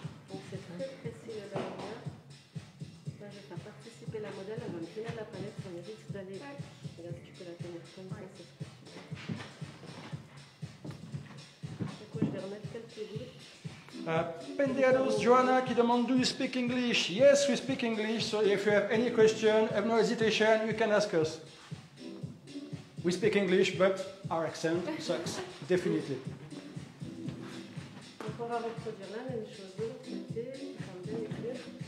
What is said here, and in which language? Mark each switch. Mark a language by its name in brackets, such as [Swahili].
[French] Donc c'est très précis le liner. Là, je vais faire participer la modèle, elle va me tenir la palette, ça mérite d'aller. Regarde, tu peux la tenir comme ça, c'est super. Du coup, je vais remettre quelques gouttes. [English] Pendeados Joanna [French] qui demande [English] do you speak English? Yes, we speak English, so if you have any question, have no hesitation, you can ask us. We speak English, but our accent sucks, definitely. [French] Donc on va reproduire la même chose de l'autre côté, comme bien écrire.